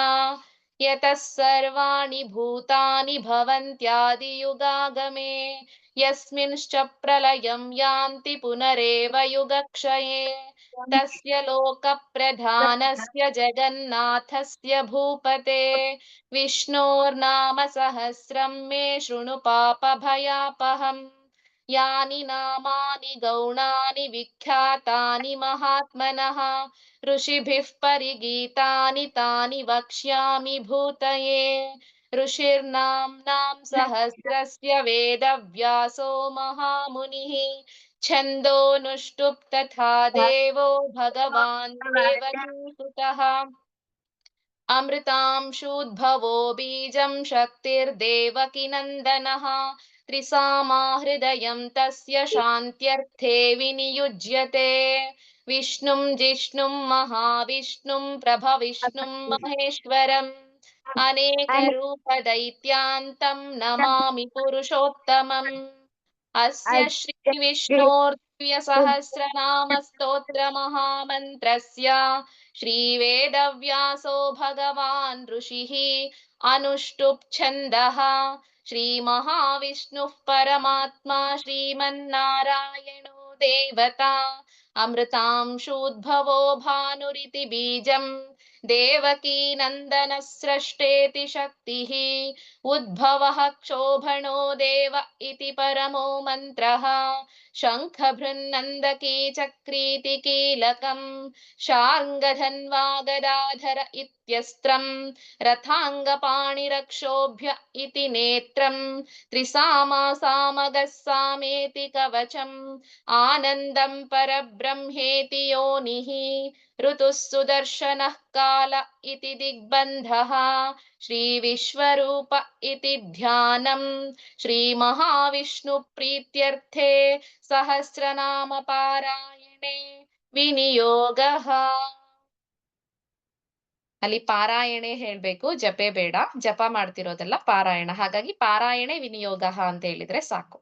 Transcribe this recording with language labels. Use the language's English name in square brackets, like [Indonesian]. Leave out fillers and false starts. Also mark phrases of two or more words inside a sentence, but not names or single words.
[Sanskrit] यतः सर्वाणि भूतानि भवन्त्यादियुगागमे यस्मिंश्च प्रलयं यान्ति पुनरेव युगक्षये. तस्य लोकप्रधानस्य जगन्नाथस्य भूपते विष्णोर्नाम सहस्रं मे शृणु पापभयापहम्. यानि नामानि गौणानि विख्यातानि महात्मनः ऋषिभिः परिगीतानि तानि वक्ष्यामि भूतये ऋषिर्नाम्नां सहस्रस्य वेदव्यासो महामुनिः छन्दोनुष्टुप् तथा देवो भगवान् देवकीसुतः अमृतांशूद्भवो बीजं शक्तिर्देवकिनन्दनः त्रिसामा हृदयं तस्य शान्त्यर्थे विनियुज्यते विष्णुं जिष्णुं महाविष्णुं प्रभविष्णुं महेश्वरं अनेकरूपदैत्यान्तं नमामि पुरुषोत्तमं अस्य श्री विष्णोर्दिव्य सहस्रनाम स्तोत्र महामन्त्रस्य श्री वेदव्यासो भगवान् ऋषिः अनुष्टुप् छन्दः श्री महाविष्णुः परमात्म श्रीमन्नारायणो देवता अमृतांशूद्भवो भानुरिति बीजं देवकी नन्दन सृष्टेति शक्तिः उद्भवः क्षोभणो देव इति परमो मन्त्रः शङ्खभृन्नन्दकी चक्रीति कीलकं शार्ङ्गधन्वा गदाधर इत्यस्त्रं रथाङ्गपाणिरक्षोभ्य इति नेत्रं त्रिसामा सामगः सामेति कवचं आनन्दं परब्रह्मेति योनिः ऋतुः सुदर्शनः काल इति दिग्बन्धः श्री विश्वरूप इति ध्यानं श्री महाविष्णु प्रीत्यर्थे सहस्रनाम पारायणे विनियोगः. [Kannada] ಅಲ್ಲಿ ಪಾರಾಯಣೆ ಹೇಳ್ಬೇಕು, ಜಪೆ ಬೇಡ. ಜಪ ಮಾಡ್ತಿರೋದೆಲ್ಲ ಪಾರಾಯಣ. ಹಾಗಾಗಿ ಪಾರಾಯಣೆ ವಿನಿಯೋಗ ಅಂತ ಹೇಳಿದ್ರೆ ಸಾಕು.